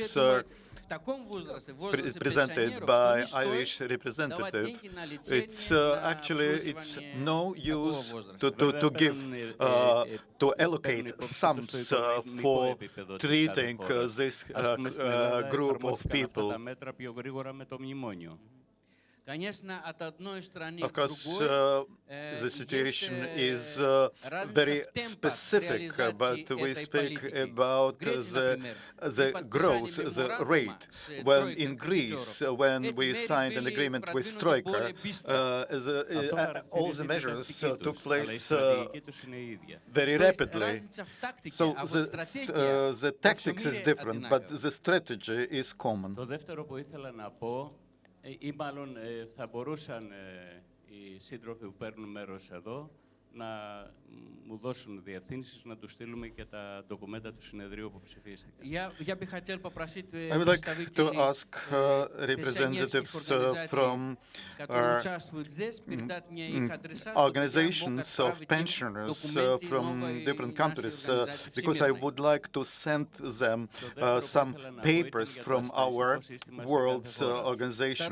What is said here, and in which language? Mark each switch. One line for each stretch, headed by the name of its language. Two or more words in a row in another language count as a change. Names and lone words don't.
Russian: в таком возрасте, в возрасте
English: presented
Russian: пенсионеров,
English: by
Russian: не стоит
English: Irish
Russian: давать
English: representative.
Russian: деньги на лечение,
English: It's
Russian: на
English: actually it's
Russian: обслуживание
English: no
Russian: такого
English: use
Russian: возраста.
English: to give to allocate sums for treating this group of people.
Greek: Τα μέτρα πιο γρήγορα με το μνημόνιο.
English: Of course, the situation is very specific, but we speak about the growth, the rate. When in Greece, when we signed an agreement with Troika, all the measures took place very rapidly. So the tactics is different, but the strategy is common.
Greek: Ή μάλλον θα μπορούσαν οι σύντροφοι που παίρνουν μέρος εδώ να μου δώσουν διευθύνσεις να τους στείλουμε και τα ντοκουμέντα του συνεδρίου που ψηφίστηκαν.
English: I would like to ask representatives from organizations of pensioners from different countries, because I would like to send them some papers from our world's organization.